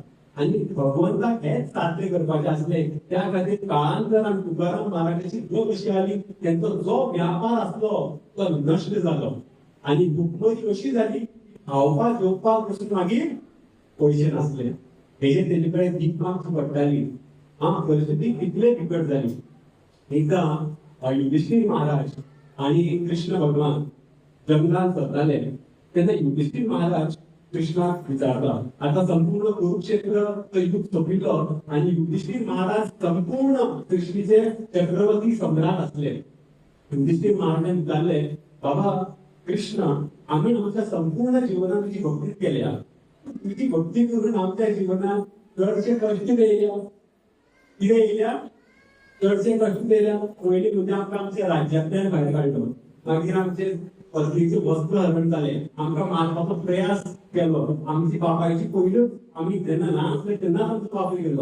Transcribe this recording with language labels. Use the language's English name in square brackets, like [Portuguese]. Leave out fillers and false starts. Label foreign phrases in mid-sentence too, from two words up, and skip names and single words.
[Konkani] आणि भगवंताक हेच साध्य करपाचे असले त्या खातीर काळांतरान तुकाराम महाराजाची जो कशी आली त्यांचो जो व्यापार असलो तो नष्ट जालो आणि [Marathi] भुकमरी कशी झाली [Konkani] खावपाक जेवपाक पसून मागीर पयशे नासले. हेजे तेजे कडेन भीक मागची पडटाली. परिस्थिती कितले बिकट झाली. एकदा युधिष्ठिर महाराज आणि कृष्ण भगवान जंगलात सरताले तेन्ना युधिष्ठिर महाराज कृष्णाक विचारता. आता संपूर्ण कुरुक्षेत्र युद्ध सोंपिल्लो आणि युधिष्ठिर महाराज संपूर्ण सृष्टीचे चक्रवर्ती सम्राट असले. [Marathi] युधिष्ठिर महाराजांनी विचारले बाबा कृष्ण आम्ही आमच्या संपूर्ण जीवनात तुझी भक्ती केल्या तुझी भक्ती करून आमच्या जीवनात [Konkani] चडशे कष्ट येयल्या. कितें येयल्या चडशे कष्ट येयल्या. पयलीं म्हणजे आमकां आमच्या राज्यांतल्यान भायर काडलो. मागीर आमचे पत्नीचे वस्त्र हरण जाले. आमकां मारपाचो प्रयास केलो. आमची बापायची पयलीच आमी जेन्ना ल्हान आसले तेन्ना आमचो बापूय गेलो.